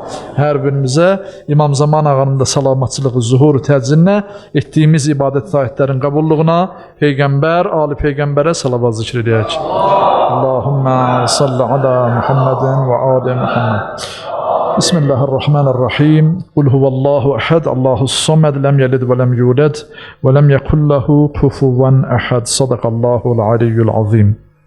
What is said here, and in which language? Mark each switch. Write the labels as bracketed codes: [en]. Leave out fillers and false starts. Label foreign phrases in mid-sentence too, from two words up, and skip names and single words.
[az] Hər birimizə İmam Zaman ağanın da salamatçılığı, zuhuru təcinlə etdiyimiz ibadət taatlərin qəbulluğuna Peyğəmbər, Ali Peyğəmbərə salavat zikr edək. [ar] اللهم صل على محمد وآل محمد. بسم الله الرحمن الرحيم. قل هو الله أحد الله الصمد لم يلد ولم يولد ولم يكن له كفوا أحد. صدق الله العلي العظيم.